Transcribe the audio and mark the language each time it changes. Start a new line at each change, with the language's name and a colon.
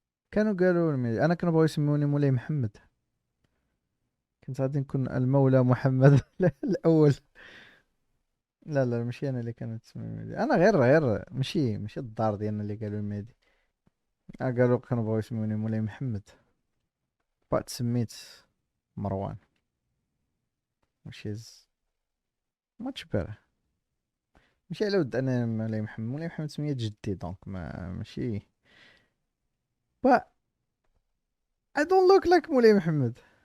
Arabic: كانوا قالوا المهدي، انا كانوا بغاو يسموني مولاي محمد. كنت غادي نكون المولى محمد الاول. لا ماشي انا اللي كانت تسمي المهدي. انا غير ماشي الدار ديالنا اللي قالوا المهدي. قالوا كانوا بغاو يسموني مولاي محمد، بعد سميت مروان
English: which is much better.
Arabic: ماشي على ود انا مولاي محمد سميت جدي دونك ماشي
English: but I don't look like
Arabic: مولاي محمد.